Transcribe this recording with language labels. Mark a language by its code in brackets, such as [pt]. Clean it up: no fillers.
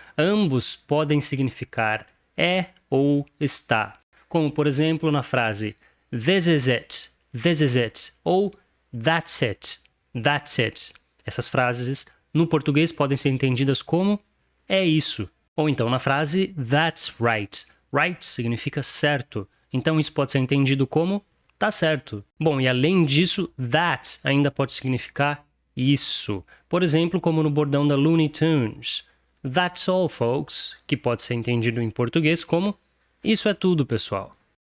[pt] Ambos podem significar é ou está. Como, por exemplo, na frase [en] this is it, [pt] ou [en] that's it. [pt] Essas frases, no português, podem ser entendidas como é isso. Ou então na frase [en] that's right. [pt] Right significa certo. Então isso pode ser entendido como tá certo. Bom, e além disso, that ainda pode significar isso. Por exemplo, como no bordão da Looney Tunes. [en] That's all, folks, [pt] que pode ser entendido em português como isso é tudo, pessoal.